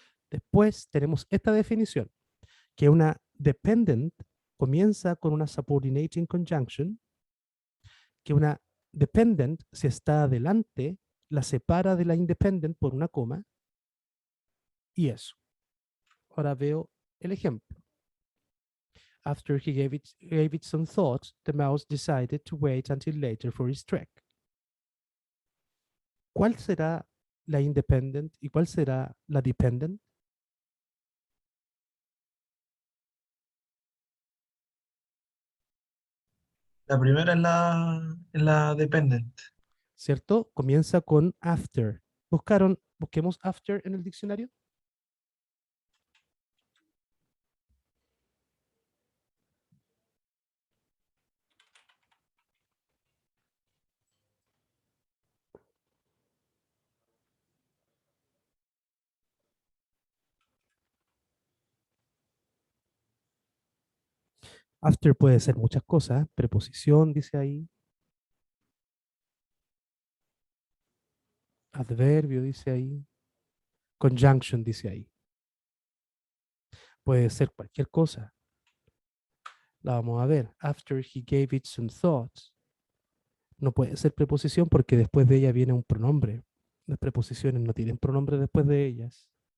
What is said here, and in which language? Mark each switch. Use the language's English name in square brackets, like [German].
[Spanish] Después tenemos esta definición, que una dependent comienza con una subordinating conjunction, que una dependent, si está adelante, la separa de la independent por una coma, y eso. Ahora veo el ejemplo. [English] After he gave it some thought, the mouse decided to wait until later for his trek. [Spanish] ¿Cuál será la independent y cuál será la dependent? La primera es la dependent. ¿Cierto? Comienza con after. Busquemos after en el diccionario. After puede ser muchas cosas. Preposición, dice ahí. Adverbio, dice ahí. Conjunction, dice ahí. Puede ser cualquier cosa. La vamos a ver. [English] After he gave it some thoughts. [Spanish] No puede ser preposición porque después de ella viene un pronombre. Las preposiciones no tienen pronombre después de ellas.